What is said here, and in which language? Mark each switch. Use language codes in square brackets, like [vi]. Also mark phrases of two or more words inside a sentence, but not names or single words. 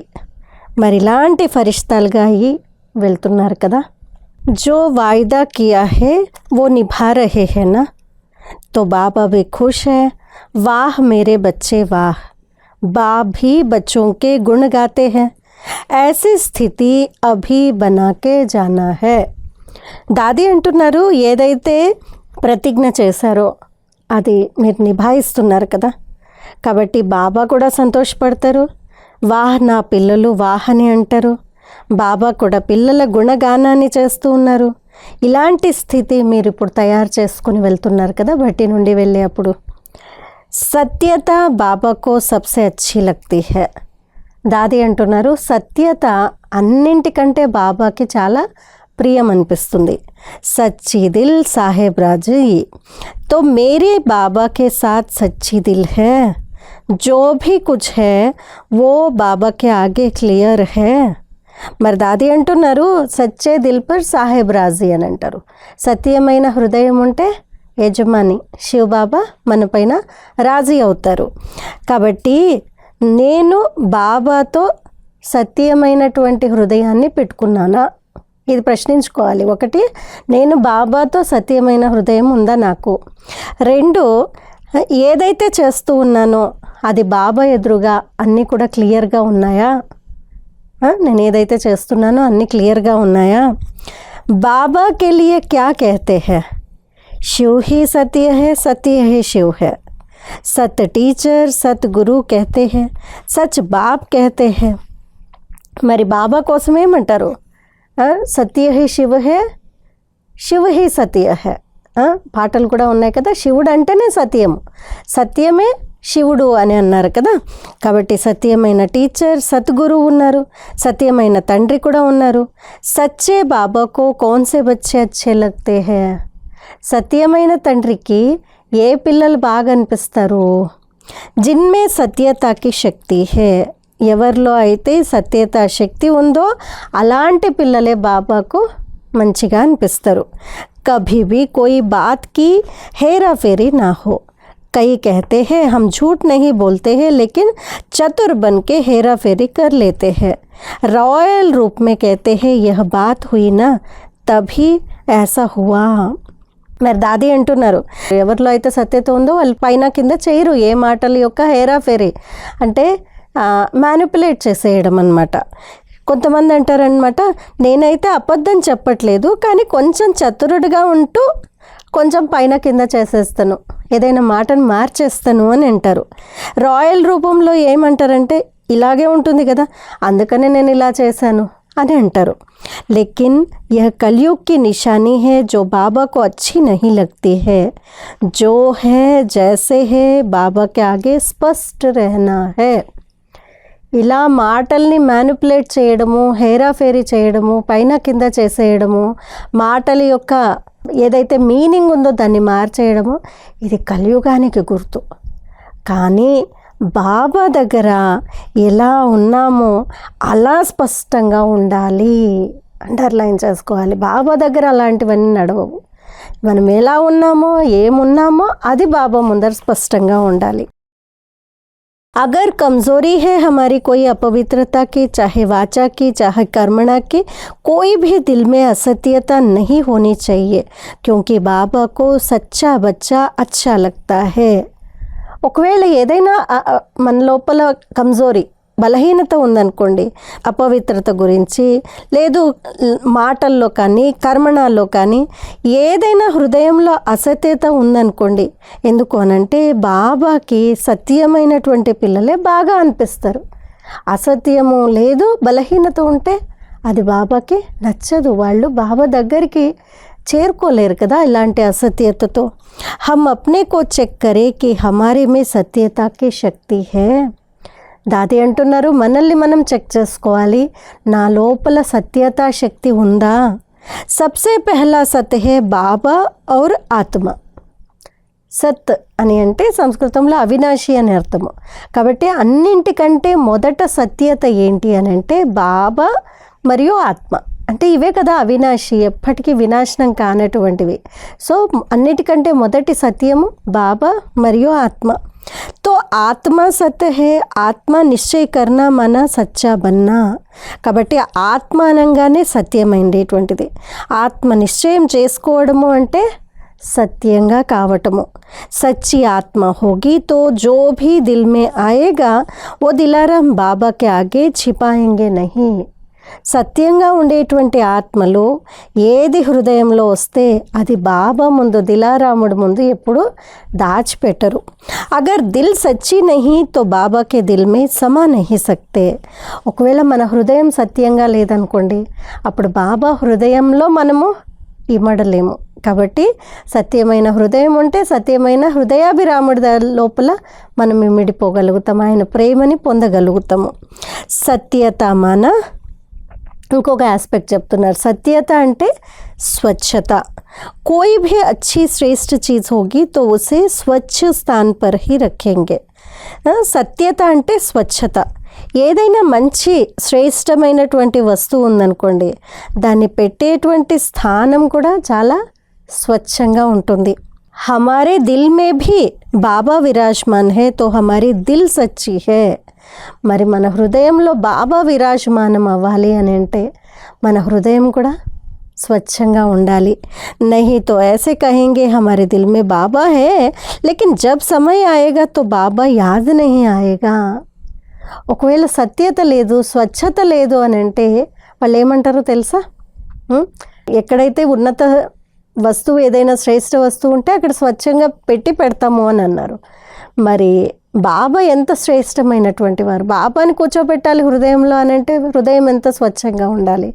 [te] మరి ఇలాంటి ఫరిష్తాలుగా అయ్యి వెళ్తున్నారు కదా. [hi] जो वायदा किया है वो निभा रहे हैं ना. तो बाबा भी खुश है। वाह मेरे बच्चे वाह, बाप भी बच्चों के गुण गाते हैं। ऐसी स्थिति अभी बनाके जाना है. [te] దాది అంటున్నారు, ఏదైతే ప్రతిజ్ఞ చేశారో అది మీరు నిభాయిస్తున్నారు కదా, కాబట్టి బాబా కూడా సంతోషపడతారు. వాహ్ నా పిల్లలు వాహ్ అని అంటారు. బాబా కూడా పిల్లల గుణగానాన్ని చేస్తూ ఉన్నారు. ఇలాంటి స్థితి మీరు ఇప్పుడు తయారు చేసుకుని వెళ్తున్నారు కదా బట్టి నుండి వెళ్ళే అప్పుడు. [hi] सत्यता बाबाको सबसे अच्छी लगती है. [te] దాది అంటున్నారు, సత్యత అన్నింటికంటే బాబాకి చాలా ప్రియం అనిపిస్తుంది. [hi] सच्ची दिल साहेब राज़ी, तो मेरे बाबा के साथ सच्ची दिल है. जो भी कुछ है वो बाबा के आगे क्लियर है. [te] మరి దాది అంటున్నారు, [hi] सच्चे दिल पर साहेब राज़ी [te] అని అంటారు. సత్యమైన హృదయం ఉంటే యజమాని శివబాబా మన పైన రాజీ అవుతారు. కాబట్టి నేను బాబాతో సత్యమైనటువంటి హృదయాన్ని పెట్టుకున్నానా, ఇది ప్రశ్నించుకోవాలి. ఒకటి, నేను బాబాతో సత్యమైన హృదయం ఉందా నాకు. రెండు, ఏదైతే చేస్తూ ఉన్నానో అది బాబా ఎదురుగా అన్నీ కూడా క్లియర్గా ఉన్నాయా. నేను ఏదైతే చేస్తున్నానో అన్నీ క్లియర్గా ఉన్నాయా. [hi] बाबा के लिए क्या कहते हैं, शिव ही सत्य है, सत्य ही शिव है. सत टीचर सत गुरु कहते हैं, सच बाप कहते हैं. [te] మరి బాబా కోసం ఏమంటారు, [hi] सत्य है शिव है, शिव है सत्य है. [te] పాటలు కూడా ఉన్నాయి కదా, శివుడు అంటేనే సత్యము, సత్యమే శివుడు అని అన్నారు కదా. కాబట్టి సత్యమైన టీచర్ సద్గురు ఉన్నారు, సత్యమైన తండ్రి కూడా ఉన్నారు. [hi] सच्चे बाबाको कौनसे बच्चे अच्छे लगते हैं. [te] సత్యమైన తండ్రికి ఏ పిల్లలు బాగా అనిపిస్తారు, [hi] जिनमें सत्यताकी शक्ति है. [te] ఎవరిలో అయితే సత్యత శక్తి ఉందో అలాంటి పిల్లలే బాబాకు మంచిగా అనిపిస్తారు. [hi] कभी भी कोई बात की हेरा फेरी ना हो. कई कहते हैं हम झूठ नहीं बोलते हैं लेकिन चतुर बन के हेरा फेरी कर लेते हैं. रॉयल रूप में कहते हैं यह बात हुई ना तभी ऐसा हुआ. [te] మరి దాది అంటున్నారు, ఎవరిలో అయితే సత్యత ఉందో వాళ్ళు పైన కింద చేయరు ఏ మాటల యొక్క [hi] हेरा फेरी [te] అంటే మ్యానిపులేట్ చేసేయడం అన్నమాట. కొంతమంది అంటారనమాట, నేనైతే అబద్ధం చెప్పట్లేదు కానీ కొంచెం చతురుడిగా ఉంటూ కొంచెం పైన కింద చేసేస్తాను, ఏదైనా మాటను మార్చేస్తాను అని అంటారు. రాయల్ రూపంలో ఏమంటారంటే ఇలాగే ఉంటుంది కదా అందుకనే నేను ఇలా చేశాను అని అంటారు. [hi] लेकिन यह कलयुग की निशानी है जो बाबा को अच्छी नहीं लगती है. जो है जैसे है बाबा के आगे स्पष्ट रहना है. [te] ఇలా మాటల్ని మ్యానిపులేట్ చేయడము, [hi] हेरा फेरी [te] చేయడము, పైన కింద చేసేయడము, మాటల యొక్క ఏదైతే మీనింగ్ ఉందో దాన్ని మార్చేయడము, ఇది కలియుగానికి గుర్తు. కానీ బాబా దగ్గర ఎలా ఉన్నామో అలా స్పష్టంగా ఉండాలి. అండర్లైన్ చేసుకోవాలి, బాబా దగ్గర అలాంటివన్నీ నడవవు. మనం ఎలా ఉన్నామో ఏమున్నామో అది బాబా ముందర స్పష్టంగా ఉండాలి. [hi] अगर कमज़ोरी है हमारी कोई अपवित्रता की, चाहे वाचा की चाहे कर्मणा की, कोई भी दिल में असत्यता नहीं होनी चाहिए क्योंकि बाबा को सच्चा बच्चा अच्छा लगता है. [te] ఒకవేళ ఏదైనా మన లోపల కమ్జోరీ బలహీనత ఉందనుకోండి, అపవిత్రత గురించి లేదు మాటల్లో కానీ కర్మణాల్లో కానీ ఏదైనా హృదయంలో అసత్యత ఉందనుకోండి, ఎందుకు అనంటే బాబాకి సత్యమైనటువంటి పిల్లలే బాగా అనిపిస్తారు. అసత్యము లేదు బలహీనత ఉంటే అది బాబాకి నచ్చదు, వాళ్ళు బాబా దగ్గరికి చేరుకోలేరు కదా ఇలాంటి అసత్యతతో. [hi] हम अपने को चेक करें कि हमारे में सत्यताकी शक्ति है. [te] దాది అంటున్నారు, మనల్ని మనం చెక్ చేసుకోవాలి, నా లోపల సత్యతా శక్తి ఉందా. [hi] सबसे पहला सत है बाबा और आत्मा. [te] సత్ అని అంటే సంస్కృతంలో అవినాశి అని అర్థము. కాబట్టి అన్నింటికంటే మొదట సత్యత ఏంటి అని అంటే బాబా మరియు ఆత్మ. అంటే ఇవే కదా అవినాశి, ఎప్పటికీ వినాశనం కానటువంటివి. సో అన్నిటికంటే మొదటి సత్యము బాబా మరియు ఆత్మ. [hi] तो आत्मा सत्य है, आत्मा निश्चय करना माना सच्चा बनना. [te] కాబట్టి ఆత్మ అనగానే సత్యమైనటువంటిది. ఆత్మ నిశ్చయం చేసుకోవడము అంటే సత్యంగా కావటము. [hi] सच्ची आत्मा होगी तो जो भी दिल में आएगा वो दिलाराम बाबा के आगे छिपाएंगे नहीं. [te] సత్యంగా ఉండేటువంటి ఆత్మలు ఏది హృదయంలో వస్తే అది బాబా ముందు, దిలారాముడు ముందు ఎప్పుడు దాచిపెట్టరు. [hi] अगर दिल सच्ची नहीं तो बाबाके दिल में समा नहीं सकते. [te] ఒకవేళ మన హృదయం సత్యంగా లేదనుకోండి, అప్పుడు బాబా హృదయంలో మనము ఇమడలేము. కాబట్టి సత్యమైన హృదయం ఉంటే సత్యమైన హృదయాభిరాముడి లోపల మనం ఇమిడిపోగలుగుతాం, ఆయన ప్రేమని పొందగలుగుతాము. సత్యత మన ఇంకొక ఆస్పెక్ట్ చెప్తున్నారు. సత్యత అంటే స్వచ్ఛత. [hi] कोई भी अच्छी श्रेष्ठ चीज़ होगी तो उसे स्वच्छ स्थान पर ही रखेंगे. [te] సత్యత అంటే స్వచ్ఛత. ఏదైనా మంచి శ్రేష్టమైనటువంటి వస్తువు ఉందనుకోండి, దాన్ని పెట్టేటువంటి స్థానం కూడా చాలా స్వచ్ఛంగా ఉంటుంది. [hi] हमारे दिल में भी बाबा विराजमान है तो हमारी दिल सच्ची है. [te] మరి మన హృదయంలో బాబా విరాజమానం అవ్వాలి అని అంటే మన హృదయం కూడా స్వచ్ఛంగా ఉండాలి. [hi] नहीं तो ऐसे कहेंगे हमारे दिल में बाबा है लेकिन जब समय आएगा तो बाबा याद नहीं आएगा. [te] ఒకవేళ సత్యత లేదు, స్వచ్ఛత లేదు అని అంటే వాళ్ళు ఏమంటారో తెలుసా? ఎక్కడైతే ఉన్నత వస్తువు, ఏదైనా శ్రేష్ఠ వస్తువు ఉంటే అక్కడ స్వచ్ఛంగా పెడతాము అని అన్నారు. మరి బాబా ఎంత శ్రేష్టమైనటువంటి వారు, బాబాని కూర్చోబెట్టాలి హృదయంలో అని అంటే హృదయం ఎంత స్వచ్ఛంగా ఉండాలి.